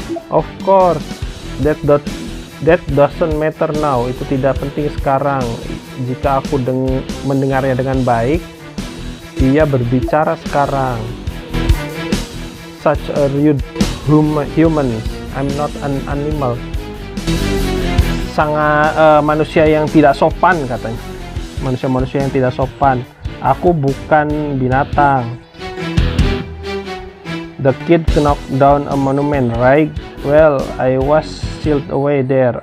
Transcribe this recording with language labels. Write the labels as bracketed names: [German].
[English] Of course, that doesn't matter now. [Indonesian] Itu tidak penting sekarang. Jika aku mendengarnya dengan baik, dia berbicara sekarang. [English] Such a rude human. I'm not an animal. [Indonesian] Sangat manusia yang tidak sopan katanya. Manusia yang tidak sopan. Aku bukan binatang. [English] The kid knocked down a monument, right? Well, I was sealed away there.